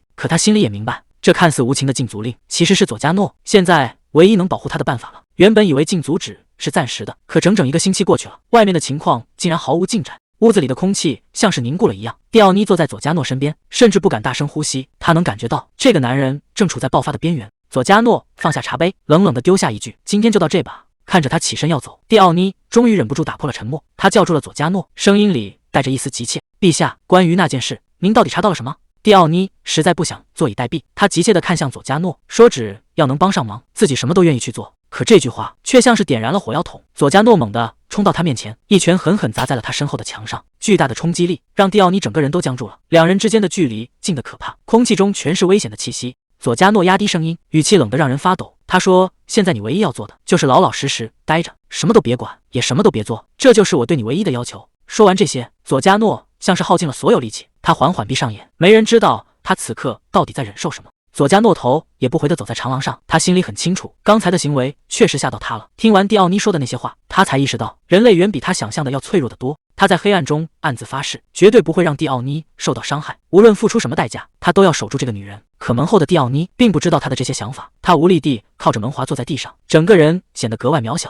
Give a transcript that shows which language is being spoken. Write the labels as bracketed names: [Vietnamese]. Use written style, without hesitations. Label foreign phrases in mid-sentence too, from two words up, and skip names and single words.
[Chinese] 可他心裡也明白，這看似無情的禁足令，其實是佐加諾現在唯一能保護他的办法了。原本以為禁足止是暫時的，可整整1個星期過去了，外面的情況竟然毫無進展。屋子裡的空氣像是凝固了一樣，蒂奧妮坐在佐加諾身邊，甚至不敢大聲呼吸。她能感覺到這個男人正處在爆發的邊緣。佐加諾放下茶杯，冷冷地丟下一句：“今天就到這吧。” 看着他起身要走，蒂奧妮終於忍不住打破了沉默，她叫住了佐加諾，聲音裡帶着一絲急切：“陛下，關於那件事，您到底查到了什麼？” 蒂奧妮實在不想坐以待斃，她急切地看向佐加諾，說：“只要能幫上忙，自己什麼都願意去做。” 可這句話卻像是點燃了火藥桶。佐加諾猛地衝到他面前，一拳狠狠砸在了他身後的牆上，巨大的衝擊力讓蒂奧妮整個人都僵住了。兩人之間的距離近得可怕，空氣中全是危險的氣息。佐加諾壓低聲音，語氣冷得讓人發抖。他說：“現在你唯一要做的就是老老實實待着，什麼都別管，也什麼都別做，這就是我對你唯一的要求。” 說完這些，佐加諾像是耗盡了所有力氣，他緩緩閉上眼。沒人知道他此刻到底在忍受什麼。佐加諾頭也不回地走在長廊上，他心裡很清楚，剛才的行為確實嚇到他了。聽完蒂奧妮說的那些話，他才意識到人類遠比他想象的要脆弱得多。他在黑暗中暗自發誓，絕對不會讓蒂奧妮受到傷害，無論付出什麼代價，他都要守住這個女人。可門後的蒂奧妮並不知道他的這些想法，他無力地靠着門環坐在地上，整個人顯得格外渺小。